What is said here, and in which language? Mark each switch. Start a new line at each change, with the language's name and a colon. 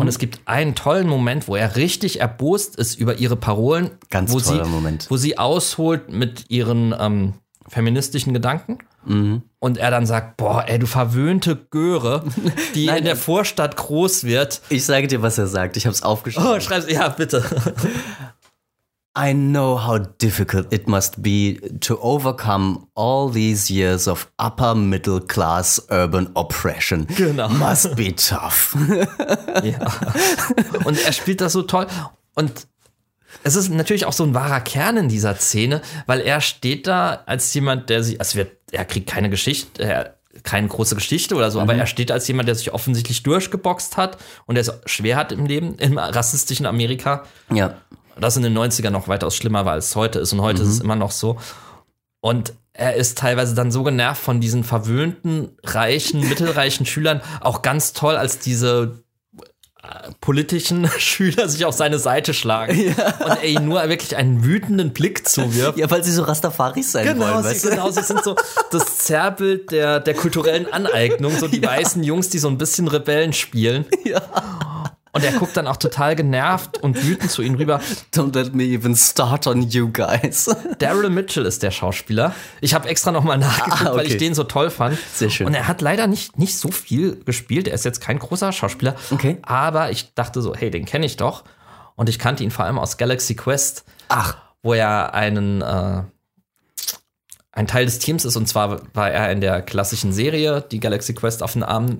German: Und es gibt einen tollen Moment, wo er richtig erbost ist über ihre Parolen. Ganz wo toller sie, Moment. Wo sie ausholt mit ihren feministischen Gedanken. Mhm. Und er dann sagt, boah, ey, du verwöhnte Göre, die nein, in der Vorstadt groß wird. Ich sage dir, was er sagt. Ich habe es aufgeschrieben. Oh, schreib's. Ja, bitte.
English: I know how difficult it must be to overcome all these years of upper middle class urban oppression.
German: Genau.
English: Must be tough.
German: Ja. Und er spielt das so toll. Und es ist natürlich auch so ein wahrer Kern in dieser Szene, weil er steht da als jemand, der sich, also er kriegt keine Geschichte, keine große Geschichte oder so, aber er steht als jemand, der sich offensichtlich durchgeboxt hat und der es schwer hat im Leben, im rassistischen Amerika. Ja. Das in den 90ern noch weitaus schlimmer war, als es heute ist. Und heute ist es immer noch so. Und er ist teilweise dann so genervt von diesen verwöhnten, reichen, mittelreichen Schülern. Auch ganz toll, als diese politischen Schüler sich auf seine Seite schlagen. Ja. Und er ihnen nur wirklich einen wütenden Blick zuwirft. Ja, weil sie so Rastafaris sein wollen. Weißt du? Genau, sie sind so das Zerrbild der kulturellen Aneignung. So die weißen Jungs, die so ein bisschen Rebellen spielen. Ja. Und er guckt dann auch total genervt und wütend zu ihnen rüber.
English: Don't let me even start on you guys.
German: Daryl Mitchell ist der Schauspieler. Ich habe extra nochmal nachgeguckt, weil ich den so toll fand. Sehr schön. Und er hat leider nicht so viel gespielt. Er ist jetzt kein großer Schauspieler. Okay. Aber ich dachte so, hey, den kenne ich doch. Und ich kannte ihn vor allem aus Galaxy Quest. Ach. Wo er ein Teil des Teams ist. Und zwar war er in der klassischen Serie, die Galaxy Quest auf den Arm.